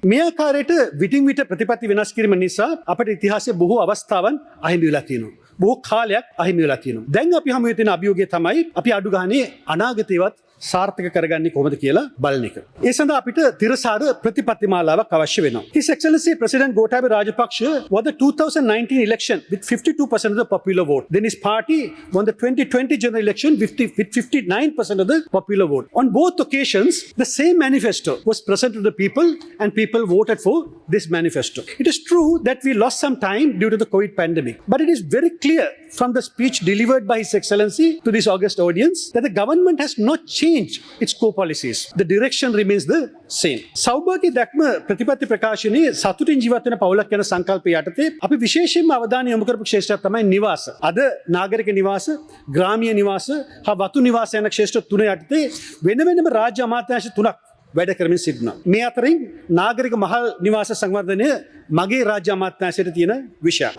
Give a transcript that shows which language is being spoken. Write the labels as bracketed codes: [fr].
[si] මේ ආකාරයට විටින් විට ප්‍රතිපත්ති වෙනස් කිරීම නිසා අපේ ඉතිහාසයේ බොහෝ අවස්ථාවන් අහිමි වෙලා තියෙනවා. බොහෝ කාලයක් අහිමි වෙලා තියෙනවා. දැන් අපි හමු වෙන අභියෝගය තමයි අපි අඩු ගානේ අනාගතේවත් සාර්ථක කරගන්නේ කොහොමද කියලා බලන එක. ඒ සඳහා අපිට තිරසාර ප්‍රතිපත්ති මාලාවක් අවශ්‍ය වෙනවා. [en] His Excellency President Gotabe Rajapaksa won the 2019 election with 52% of the popular vote. Then his party won the 2020 general election with 59% of the popular vote. On both occasions, the same manifesto was presented to the people and people voted for this manifesto. It is true that we lost some time due to the COVID pandemic, but it is very clear from the speech delivered by His Excellency to this august audience that the government has not changed its core policies. The direction remains the same. [si] සෞභාග්‍ය දැක්ම ප්‍රතිපත්ති ප්‍රකාශනයේ සතුටින් ජීවත් වෙන පවුලක් යන සංකල්පය යටතේ අපි විශේෂයෙන්ම අවධානය යොමු කරපු ක්ෂේත්‍රයක් තමයි නිවාස. අද නාගරික නිවාස, ග්‍රාමීය නිවාස, හා වතු නිවාස යන ක්ෂේත්‍ර තුන යටතේ වෙන වෙනම රාජ්‍ය අමාත්‍යාංශ තුනක් වැඩ කරමින් සිටිනවා. මේ අතරින් නාගරික මහල් නිවාස සංවර්ධනය මගේ රාජ්‍ය අමාත්‍යාංශයට තියෙන විෂයක්.